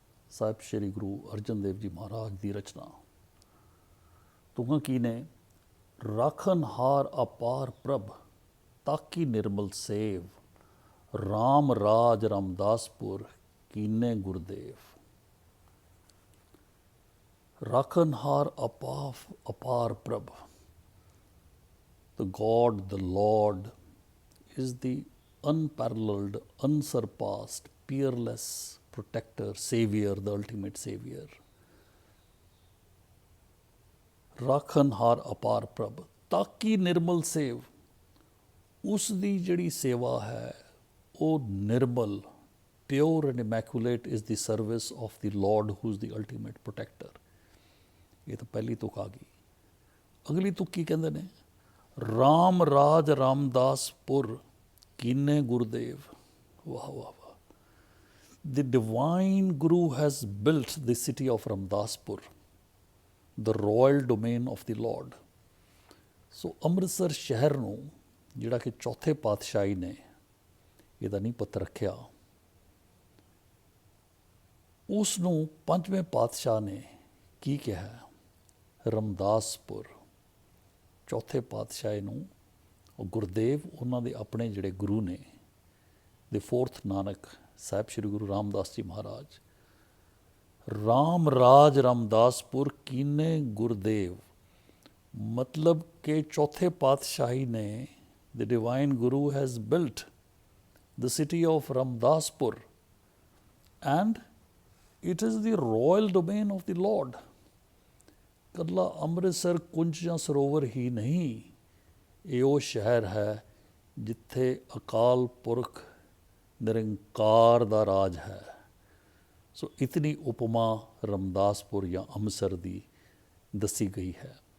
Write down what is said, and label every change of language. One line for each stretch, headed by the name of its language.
Punjabi: ਸਾਹਿਬ ਸ਼੍ਰੀ ਗੁਰੂ ਅਰਜਨ ਦੇਵ ਜੀ ਮਹਾਰਾਜ ਦੀ ਰਚਨਾ। ਤੁਕਾਂ ਕੀ ਨੇ? ਰਾਖਨਹਾਰ ਅਪਾਰ ਪ੍ਰਭ ਤਾਕੀ ਨਿਰਮਲ ਸੇਵ, ਰਾਮ ਰਾਜ ਰਾਮਦਾਸਪੁਰ ਕੀਨੇ ਗੁਰਦੇਵ। ਰਾਖਨਹਾਰ ਅਪਾਰ ਪ੍ਰਭ,
English: the God, the Lord, is the unparalleled, unsurpassed, peerless protector, savior, the ultimate savior.
Punjabi: ਰਾਖਨਹਾਰ ਅਪਾਰ ਪ੍ਰਭ ਤਾਕੀ ਨਿਰਮਲ ਸੇਵ, ਉਸ ਦੀ ਜਿਹੜੀ ਸੇਵਾ ਹੈ ਉਹ ਨਿਰਮਲ,
English: Pure and immaculate is the service of the Lord who is the ultimate protector.
Punjabi: ਇਹ ਤਾਂ ਪਹਿਲੀ ਤੁਕ ਆ ਗਈ। ਅਗਲੀ ਤੁਕ ਕੀ ਕਹਿੰਦੇ ਨੇ? ਰਾਮ ਰਾਜ ਰਾਮਦਾਸਪੁਰ ਕੀਨੇ ਗੁਰਦੇਵ। ਵਾਹ ਵਾਹ ਵਾਹ।
English: The divine Guru has built the city of Ramdaspur, the royal domain of the Lord.
Punjabi: ਸੋ ਅੰਮ੍ਰਿਤਸਰ ਸ਼ਹਿਰ ਨੂੰ ਜਿਹੜਾ ਕਿ ਚੌਥੇ ਪਾਤਸ਼ਾਹੀ ਨੇ ਇਹਦਾ ਨੀਂਹ ਪੱਥਰ ਰੱਖਿਆ, ਉਸ ਨੂੰ ਪੰਜਵੇਂ ਪਾਤਸ਼ਾਹ ਨੇ ਕੀ ਕਿਹਾ? ਰਮਦਾਸਪੁਰ। ਚੌਥੇ ਪਾਤਸ਼ਾਹ ਨੂੰ ਉਹ ਗੁਰਦੇਵ, ਉਹਨਾਂ ਦੇ ਆਪਣੇ ਜਿਹੜੇ ਗੁਰੂ ਨੇ, ਦੇ ਫੋਰਥ ਨਾਨਕ ਸਾਹਿਬ ਸ਼੍ਰੀ ਗੁਰੂ ਰਾਮਦਾਸ ਜੀ ਮਹਾਰਾਜ। ਰਾਮ ਰਾਜ ਰਾਮਦਾਸਪੁਰ ਕੀਨੇ ਗੁਰਦੇਵ, ਮਤਲਬ ਕਿ ਚੌਥੇ ਪਾਤਸ਼ਾਹੀ ਨੇ,
English: the divine Guru has built the city of Ramdaspur and it is the royal domain of the Lord.
Punjabi: ਕੱਲਾ ਅੰਮ੍ਰਿਤਸਰ ਕੁੰਜ ਜਾਂ ਸਰੋਵਰ ਹੀ ਨਹੀਂ, ਇਹ ਉਹ ਸ਼ਹਿਰ ਹੈ ਜਿੱਥੇ ਅਕਾਲ ਪੁਰਖ ਨਿਰੰਕਾਰ ਦਾ ਰਾਜ ਹੈ। ਸੋ ਇਤਨੀ ਉਪਮਾ ਰਮਦਾਸਪੁਰ ਜਾਂ ਅੰਮ੍ਰਿਤਸਰ ਦੀ ਦੱਸੀ ਗਈ ਹੈ।